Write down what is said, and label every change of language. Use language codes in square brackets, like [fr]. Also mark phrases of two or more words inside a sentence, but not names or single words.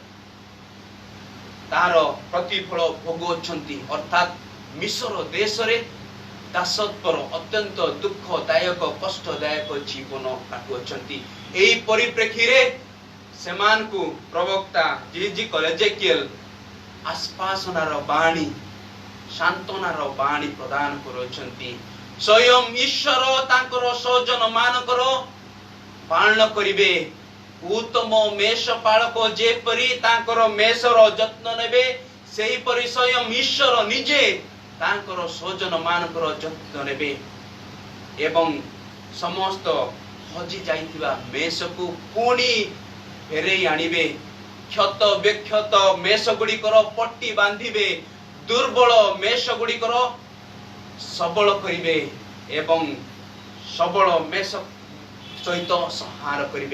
[or] ତାର ପ୍ରତିଫଳ ଭୋଗୁଛନ୍ତି ଅର୍ଥାତ ମିଶର ଦେଶ ରେ ଦାସତ୍ୱର ଅତ୍ୟନ୍ତ ଦୁଃଖଦାୟକ କଷ୍ଟଦାୟକ ଜୀବନ କାଟୁଛନ୍ତି। ଏହି ପରିପ୍ରେକ୍ଷୀ ରେ ସେମାନ କୁ ପ୍ରବକ୍ତା ଜିଜିକିଏଲ ଏଜେକିଏଲ ଆଶ୍ୱାସନାର ବାଣୀ ସାନ୍ତ୍ୱନାର ବାଣୀ ପ୍ରଦାନ କରୁଛନ୍ତି। ସ୍ୱୟଂ ଈଶ୍ୱର ତାଙ୍କର ସୌଜନ ମାନଙ୍କର ପାଳନ କରିବେ ଉତ୍ତମ ମେଷ ପାଳକ ଯେପରି ତାଙ୍କର ମେଷର ଯତ୍ନ ନେବେ ସେହି ପରି ସ୍ୱୟଂ ଈଶ୍ୱର ନିଜେ ତାଙ୍କର ସୌଜନ ମାନଙ୍କର ଯତ୍ନ ନେବେ ଏବଂ ସମସ୍ତ ହଜି ଯାଇଥିବା ମେଷ କୁ ପୁଣି ଫେରାଇ ଆଣିବେ କ୍ଷତ ବିକ୍ଷତ ମେଷ ଗୁଡ଼ିକର ପଟି ବାନ୍ଧିବେ ଦୁର୍ବଳ ମେଷ ଗୁଡ଼ିକର ସବଳ କରିବେ ଏବଂ ସବଳ ମେଷ ସହିତ ସଂହାର କରିବେ।